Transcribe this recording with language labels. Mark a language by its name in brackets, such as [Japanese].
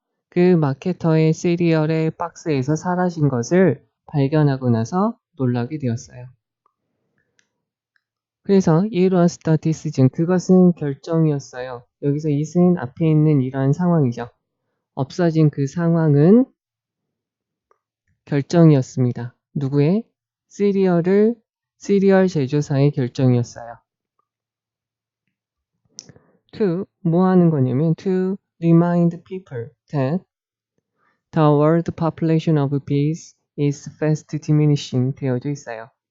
[Korean] 그 마케터의 시리얼의 박스에서 사라진 것을 발견하고 나서 놀라게 되었어요. 그래서 [English] it was the decision, [Korean] 그것은 결정이었어요. 여기서 it은 앞에 있는 이러한 상황이죠. 없어진 그 상황은 결정이었습니다. 누구의? 시리얼 제조사의 결정이었어요. 뭐 하는 거냐면 [English] to remind people that the world population of bees is fast diminishing [Korean] 되어져 있어요.